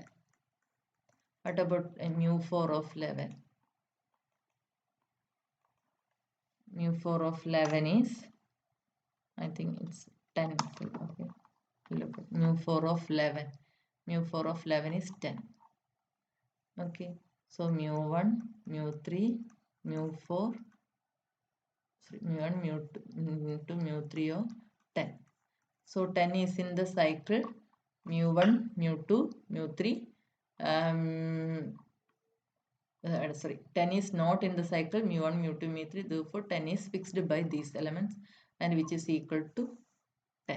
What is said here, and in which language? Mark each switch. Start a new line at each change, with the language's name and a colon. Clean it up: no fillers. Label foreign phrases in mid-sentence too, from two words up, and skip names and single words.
English: What about mu4 of 11? Mu4 of 11 is, I think it's 10. Okay, look at mu4 of 11. Mu4 of 11 is 10. Okay, so mu1, mu3, mu4, sorry, mu1, mu2, mu3 of 10. So 10 is in the cycle mu1, mu2, mu3. Sorry, 10 is not in the cycle mu1, mu2, mu3. Therefore, 10 is fixed by these elements, and which is equal to 10.